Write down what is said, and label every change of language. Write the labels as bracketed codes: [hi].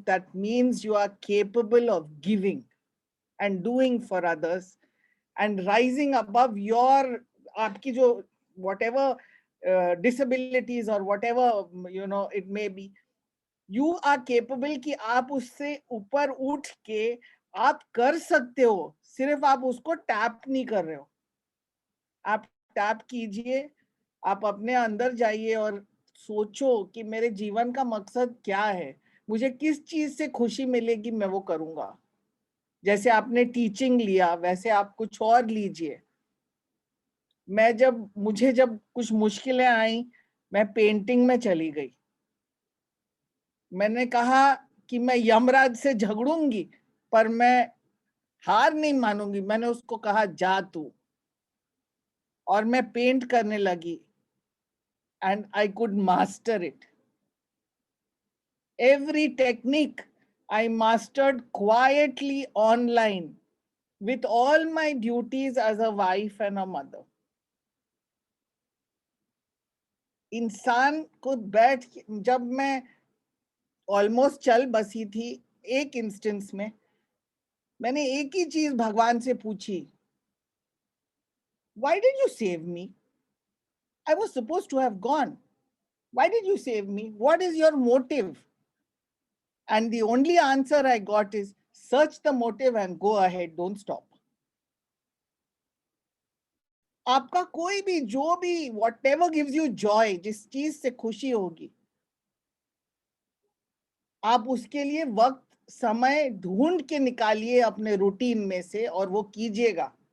[en] That means you are capable of giving and doing for others and rising above your [hi] aapki jo [en] whatever disabilities or whatever it may be. You are capable [hi] कि आप उससे ऊपर उठ के आप कर सकते हो, सिर्फ आप उसको टैप नहीं कर रहे हो। आप टैप कीजिए, आप अपने अंदर जाइए और सोचो कि मेरे जीवन का मकसद क्या है, मुझे किस चीज से खुशी मिलेगी, मैं वो करूंगा। जैसे आपने टीचिंग लिया, वैसे आप कुछ और लीजिए। मुझे जब कुछ मुश्किलें आई, मैं पेंटिंग में चली गई। मैंने कहा कि मैं यमराज से झगड़ूंगी, पर मैं हार नहीं मानूंगी। मैंने उसको कहा जा तू, और मैं पेंट करने लगी, [en] And I could master it. Every technique I mastered quietly online with all my duties as a wife and a mother. [hi] इंसान को जब मैं ऑलमोस्ट चल बसी थी, एक इंस्टेंस में मैंने एक ही चीज भगवान से पूछी, [en] Why did you save me? I was supposed to have gone. Why did you save me? What is your motive? And the only answer I got is, search the motive and go ahead, don't stop. [hi] आपका कोई भी, जो भी, [en] whatever gives you joy, [hi] जिस चीज से खुशी होगी, आप उसके लिए वक्त समय ढूंढ के निकालिए अपने रूटीन में से, और वो कीजिएगा।